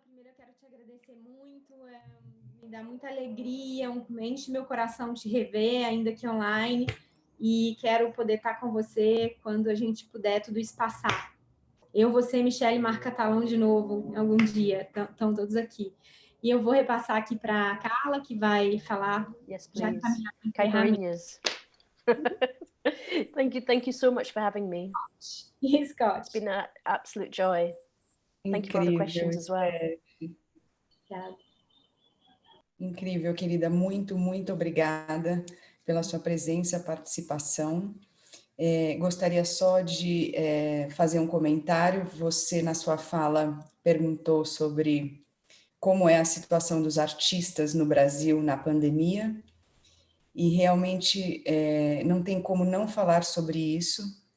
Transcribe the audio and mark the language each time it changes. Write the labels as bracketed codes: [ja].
[pt] Primeiro eu quero te agradecer muito. Me dá muita alegria, enche meu coração te rever, ainda que online. E quero poder estar com você quando a gente puder tudo isso passar. Eu, você, Michelle e Marco Catalão de novo, algum dia. Estão todos aqui. E eu vou repassar aqui para a Carla, que vai falar. [en] Yes, [pt] já [en] please. Caipirinhas. Thank you so much for having me. Scott. It's been an absolute joy. Thank you for all the questions as well. [pt] Obrigada. Incrível, querida. Muito, muito obrigada pela sua presença, participação. Gostaria só de fazer um comentário. Você, na sua fala, perguntou sobre como é a situação dos artistas no Brasil na pandemia, e realmente não tem como não falar sobre isso.